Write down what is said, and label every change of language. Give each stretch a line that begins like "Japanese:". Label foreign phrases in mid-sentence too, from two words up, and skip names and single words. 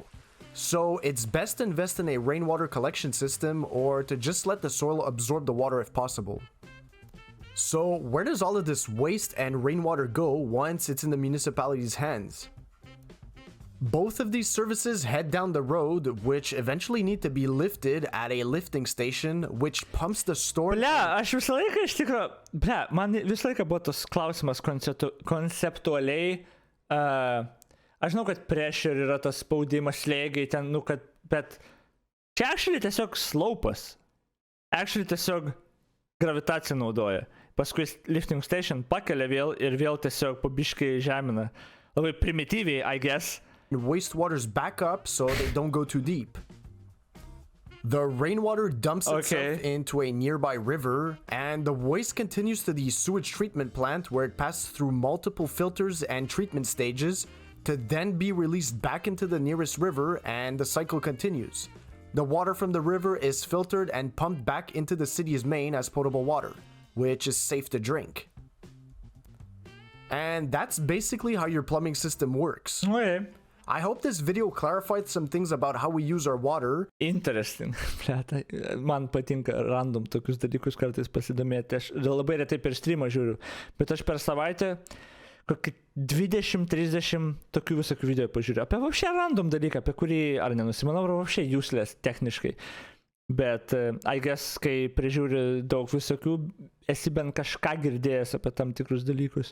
English: So it's best to invest in a rainwater collection system or to just let the soil absorb the water if possible. So where does all of this waste and rainwater go once it's in the municipality's hands? Both of these services head down the road, which eventually need to be lifted at a lifting station, which pumps the store.
Lithuanian: Aš visą laiką iš tikro, man visą laiką buvo tas klausimas konceptualiai. Aš žinau, kad pressure yra tas spaudimas, slėgiai ten, bet čia actually tiesiog slaupas. Actually tiesiog gravitaciją naudoja. Paskui
English: lifting station
Lithuanian: pakelia vėl ir vėl tiesiog pabiškai žemina. Labai primityviai,
English: I guess. Wastewaters back up so they don't go too deep. The rainwater dumps itself into a nearby river, and the waste continues to the sewage treatment plant where it passes through multiple filters and treatment stages to then be released back into the nearest river, and the cycle continues. The water from the river is filtered and pumped back into the city's main as potable water, which is safe to drink. And that's basically how your plumbing system works. I hope this video clarified some things about how we use our water. Interesting.
Lithuanian: Man patinka random tokius dalykus kartais pasidomėti. Aš labai retai per streamą žiūriu, bet aš per savaitę kokį 20-30 tokių visokių video pažiūriu. Apie vapšė random dalyką, apie kurį ar nenusimanau, ar vapšė useless techniškai. Bet
English: I guess,
Lithuanian: kai prižiūri daug visokių, esi bent kažką girdėjęs apie tam tikrus dalykus.